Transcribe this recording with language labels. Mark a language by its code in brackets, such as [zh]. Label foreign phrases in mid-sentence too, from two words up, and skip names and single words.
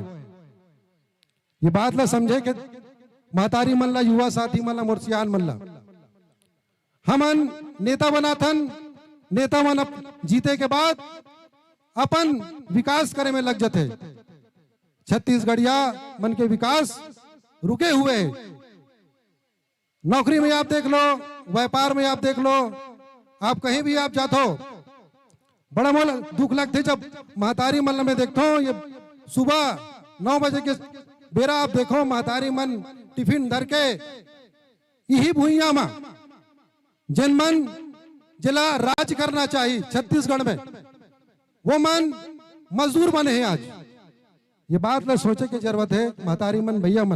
[hne] ये बात ला समझे कि महतारी मन ला, युवा साथी मन ला, मुर्सियान मन ला हमन नेता बनाथन, नेता मन जीते के बाद अपन विकास करे में लग जाते। छत्तीसगढ़िया मन के विकास रुके हुए, नौकरी में आप देख लो, व्यापार में आप देख लो, आप कहीं भी आप जाते हो बड़ा मोल दुख लगते जब महतारी मन में देखता हूँ। ये सुबह 9 बजे के बेरा आप देखो महतारी मन टिफिन धर के यही भूइया में जिन मन जिला राज करना चाहिए छत्तीसगढ़ में वो मन मजदूर बने हैं। आज ये बात ला सोचे की जरूरत है महतारी मन, भैया मन।